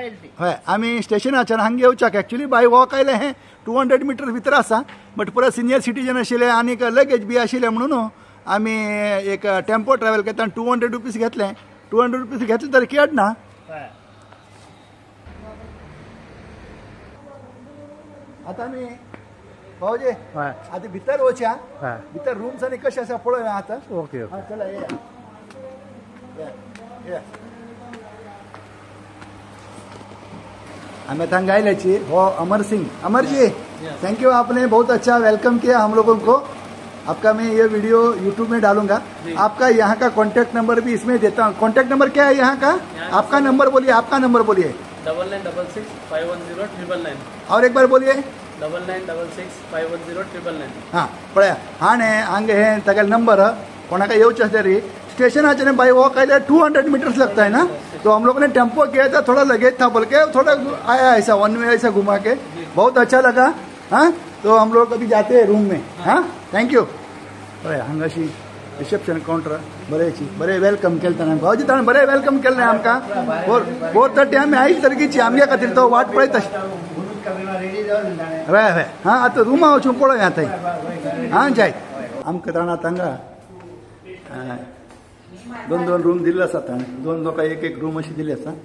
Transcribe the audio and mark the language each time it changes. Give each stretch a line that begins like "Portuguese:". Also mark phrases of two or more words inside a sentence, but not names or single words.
Konkani: हय आमी स्टेशनाच्यान हांगा येवच्याक एक्चुली
English: by walk
Konkani: आयलें हें 200 मिटर भितर आसा बट पुरो
English: senior citizen
Konkani: आशिल्ले आनी लगेज बी आशिल्ले म्हणून आमी एक
English: tempo travel
Konkani: करता 200 रुपीज घेतले. 200 रुपीज घेतले तरी केड ना. आता आमी भाऊजी आता भितर वचया भितर रूम्स आनी कशें आसा पळोवया आता. ओके
Hindi: चला हमें तंग आए छी वो अमर सिंह. अमर जी
English: thank you
Hindi: आपने बहुत अच्छा वेलकम किया हम लोगों को. आपका मैं ये वीडियो यूट्यूब में डालूंगा. आपका यहाँ का
English: contact number
Hindi: भी इसमें देता हूँ.
English: contact number
Hindi: क्या है यहाँ का? आपका नंबर बोलिए. आपका नंबर बोलिए. 9966510999 और एक बार बोलिए. 9966510999.
Konkani: हाँ पळया हाणे हांगे हे तागे नंबर कोणाका येवचे तरी स्टेशनाचे
English: by walk
Konkani: आइले 200 मीटर्स
Hindi: लगता है ना. तो हम लोगों ने टेम्पो किया था थोड़ा लगेज था बोल के थोड़ा आया ऐसा
English: one way
Hindi: ऐसा घुमा के बहुत अच्छा लगा. तो हम लोग अभी जाते हैं रूम में.
English: thank you.
Konkani: हांगाशी
English: reception counter
Konkani: बरे वेलकम केलं भाऊजी ताणें बरे वेलकम केल्लें आमकां. 4:30 आमी आयज तारखेची आमगे खातीर तो वाट पळयता हय हय हां आतां रुमा वचून पळोवया थंय हां जाय आमकां जाणा तांगा दोन दोन रूम दिल्ले आसा ताणें दोन लोकां एक एक रूम अशी दिल्ली आसा